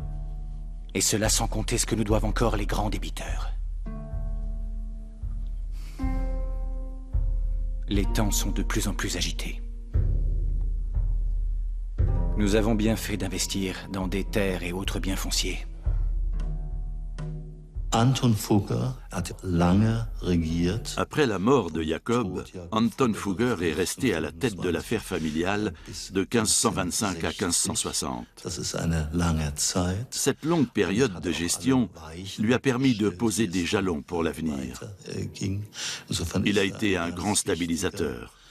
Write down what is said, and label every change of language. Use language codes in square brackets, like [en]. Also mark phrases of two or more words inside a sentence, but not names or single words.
[fr] Et cela sans compter ce que nous doivent encore les grands débiteurs. Les temps sont de plus en plus agités. Nous avons bien fait d'investir dans des terres et autres biens fonciers. [de] Anton Fugger a lange regiert. [fr] Après la mort de Jacob, Anton Fugger est resté à la tête de l'affaire familiale de 1525 à 1560. Cette longue période de gestion lui a permis de poser des jalons pour l'avenir. Il a été un grand stabilisateur.